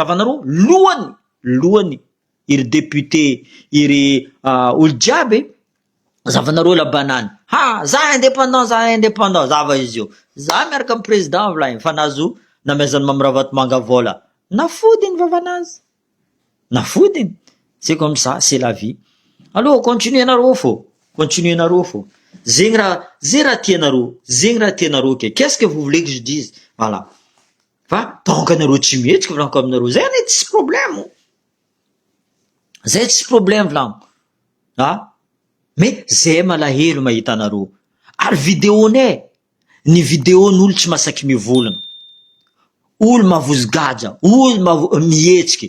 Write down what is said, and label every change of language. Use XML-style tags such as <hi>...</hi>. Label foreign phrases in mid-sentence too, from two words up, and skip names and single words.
<mg>Zavanareo lohany iry député, iry olo jiaby. Zavanareo Labanany. Za indépendant, zava izy io. Za miaraka amy président volainy fa nazo namezany mamiravatomanga vola. Nafodiny vavanazy. Nafodiny.</mg> <fr>C'est comme ça, c'est la vie.</fr> <mg>Alors, continuez nareo fô. Continuez nareo fô. Zegny raha tianareo. Zegny raha tianareo ke.</mg> <fr>Qu'est-ce que vous voulez que je dise? Voilà.</fr> <mg>Fa tonga anareo tsy mihetsika volaniko aminareo. Zay ane tsisy problème. Zay tsisy problème volaniko. Mais zay malahelo mahita anareo. Ary vidéonay. Ny vidéon'olo tsy masaky mivolagna. Olo mavozogaja. Olo mihetsiky.</mg>